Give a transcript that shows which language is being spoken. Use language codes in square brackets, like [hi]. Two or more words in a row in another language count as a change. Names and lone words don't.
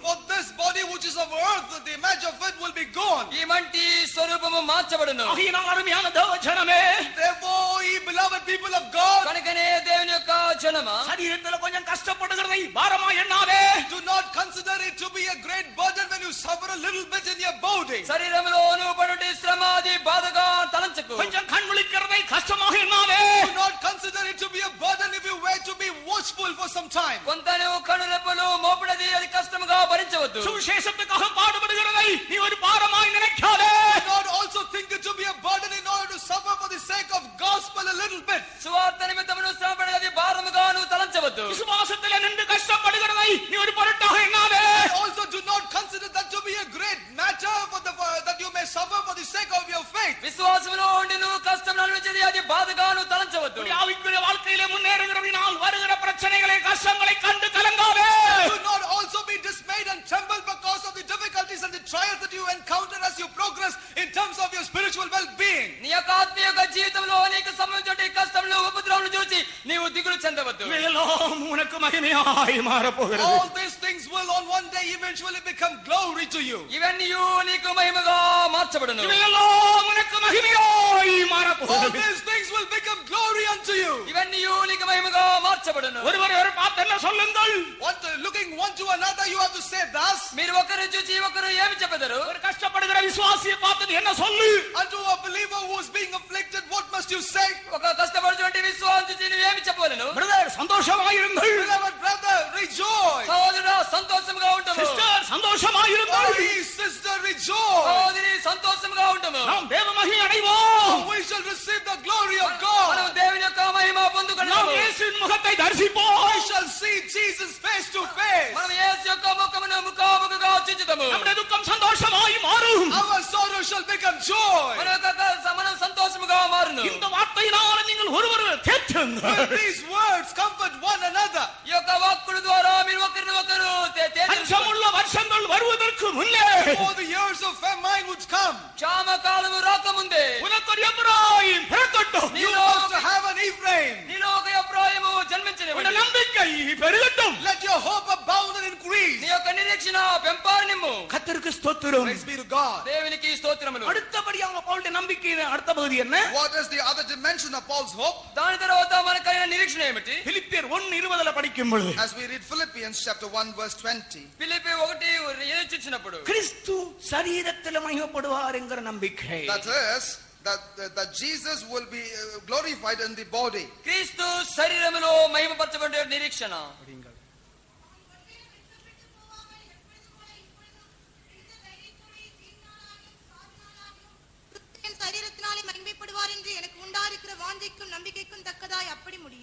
[en] For this body which is of earth, the image of it will be gone. [te] ఈ మంటి స్వరూపము మార్చబడును. [ta] ஆகையினால் அருமையான தேவஜனமே, [en] Therefore, ye beloved people of God, [te] కనుకనే దేవుని యొక్క జనమా, [ta] சரீரத்தில் கொஞ்சம் கஷ்டப்படுகிறதை பாரமா எண்ணாதே. [en] do not consider it to be a great burden when you suffer a little bit in your body. [te] శరీరములోను పడుటి శ్రమ అది బాధగా తలంచకు. [ta] கொஞ்சம் கண் விழிக்கிறதை கஷ்டமாக எண்ணாதே. [en] Do not consider it to be a burden if you were to be watchful for some time. [te] కొంతను కనురెప్పలు మోపుడది అది కష్టముగా భరించవద్దు. [ta] சுவிசேஷத்துக்காக பாடுபடுகிறதை நீ ஒரு பாரமாய் நினைக்காதே. [en] Do not also think it to be a burden in order to suffer for the sake of gospel a little bit. [te] సువార్త నిమిత్తమును శ్రమపడేది భారముగా నువ్వు తలంచవద్దు. [ta] விசுவாசத்தில் நின்று கஷ்டப்படுகிறதை நீ ஒரு பொருட்டாக எண்ணாதே. [en] Also do not consider that to be a great matter that you may suffer for the sake of your faith. [te] విశ్వాసములో ఉండి నువ్వు కష్టం అనుభవించేది అది బాధగా నువ్వు తలంచవద్దు. [ta] ஆவிக்குரிய வாழ்க்கையிலே முன்னேறுகிறதினால் வருகிற பிரச்சனைகளை கஷ்டங்களை கண்டு கலங்காதே. [en] Do not also be dismayed and tremble because of the difficulties and the trials that you encounter as you progress in terms of your spiritual well-being. [te] నీ యొక్క ఆత్మీయ జీవితంలో నీకు సంబంధించిన కష్టములు ఉపద్రవములు చూసి నీవు దిగులు చెందవద్దు. [ta] எல்லாம் உனக்கு மகிமையாய் மாறப்போகிறது. [en] All these things will on one day even eventually become glory to you. [te] ఇవన్నీయు నీకు మహిమగా మార్చబడును. [ta] இவையெல்லாம் உனக்கு மகிமையாய் [en] All [ta] மாறப்போகிறது. [en] these things will become glory unto you. [te] ఇవన్నీయు నీకు మహిమగా మార్చబడును. [ta] ஒருவரை பார்த்து என்ன சொல்லுங்கள்? [en] Looking one to another, you have to say thus. [te] మీరు ఒకరు చూచి ఒకరు ఏమి చెప్పెదరు? [ta] ஒரு கஷ்டப்படுகிற விசுவாசியை பார்த்து என்ன சொல்லு? [en] Unto a believer who is being afflicted, what must you say? [te] ఒక కష్టపడుచుంటే విశ్వాసం చూచి నువ్వు ఏమి చెప్పవలెను? [ta] பிரதர் சந்தோஷமாயிருங்கள். [en] Beloved brother, rejoice. [te] సహోదరుడా సంతోషముగా ఉండుము. [ta] சிஸ்டர் சந்தோஷமாயிருங்கள். [en] Oh, sister, rejoice. [te] సహోదరి సంతోషముగా ఉండుము. [ta] நாம் தேவ மகிமை அடைவோம். [en] We shall receive the glory of God. [te] మనం దేవుని యొక్క మహిమ [ta] நாம் [te] పొందుకొనుము. [ta] இயேசுவின் முகத்தை தரிசிப்போம். [en] We shall see Jesus face to face. [te] మనం యేసు యొక్క ముఖమును ముఖాముఖిగా చూచుదాము. [ta] நம்முடைய துக்கம் சந்தோஷமாய் மாறும். [en] Our sorrow shall become joy. [te] మనం సంతోషముగా మారును. [ta] இந்த வார்த்தையினால் நீங்கள் ஒருவரை தேற்றுங்கள். [en] With these words comfort one another. [te] ఈ యొక్క వాక్కుల ద్వారా మీరు ఒకరిని ఒకరు [ta] அச்சமுள்ள வருஷங்கள் வருவதற்கு முன்னே [en] Before the years of famine would come, [te] క్షామ కాలము రాకముందే [ta] உனக்கு ஒரு எப்பிராயீம் பிறக்கட்டும். [en] you must have an Ephraim. [te] నీలో ఒక ఎఫ్రాయిము జన్మించనివ్వండి. [ta] உன்னுடைய நம்பிக்கை பெருகட்டும். [en] Let your hope abound and increase. [te] నీ యొక్క నిరీక్షణ పెంపారనిమ్ము. [ta] கர்த்தருக்கு ஸ்தோத்திரம். [en] Praise be to God. [te] దేవునికి స్తోత్రములు. [ta] அடுத்தபடியாக பவுலுடைய நம்பிக்கையின் அடுத்த பகுதி என்ன? [en] What is the other dimension of Paul's hope? [te] దాని తర్వాత మనకు కలిగిన నిరీక్షణ ఏమిటి? [ta] பிலிப்பியர் 1:20 படிக்கும் பொழுது [en] As we read Philippians chapter 1 verse 20. [te] ఫిలిప్పీ 1 చూచినప్పుడు [ta] கிறிஸ்து சரீரத்தில் மகிமைப்படுவார் என்கிற நம்பிக்கை. [en] That is that Jesus will be glorified in the body. [te] క్రీస్తు శరీరములో మహిమపరచబడే నిరీక్షణ. [ta] சரீரத்தினாலே மகிமைப்படுவார் என்று எனக்கு உண்டாயிருக்கிற வாஞ்சைக்கும் நம்பிக்கைக்கும் தக்கதாய் அப்படி முடியும்.